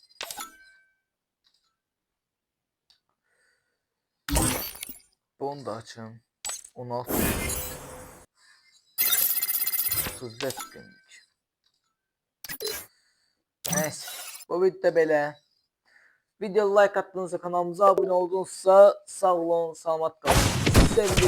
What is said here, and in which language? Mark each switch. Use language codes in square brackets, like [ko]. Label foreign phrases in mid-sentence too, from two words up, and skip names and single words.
[tr] Bunu da açın. 16 34 günlük. Neyse, bu videoda belə. Video like attığınızda, kanalımıza abone olduğunuzda sağ olun, salamat kalın. Sevgili